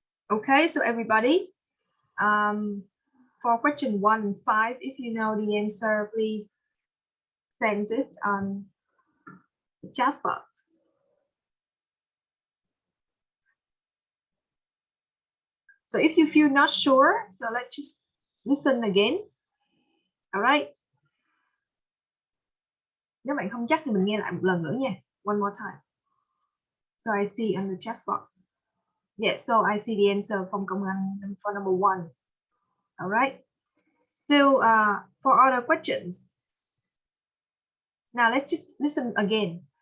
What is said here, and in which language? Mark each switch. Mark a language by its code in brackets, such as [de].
[en] Okay, so everybody, for question 1 and 5, if you know the answer, please send it on the chat box. So if you feel not sure, so let's just listen again. All right. [vi] Nếu bạn không chắc thì mình nghe lại một lần nữa nha. [en] One more time. So I see on the chat box. Yeah, so I see the answer from Công Anh for number 1. All right. Still, for other questions. Now let's just listen again.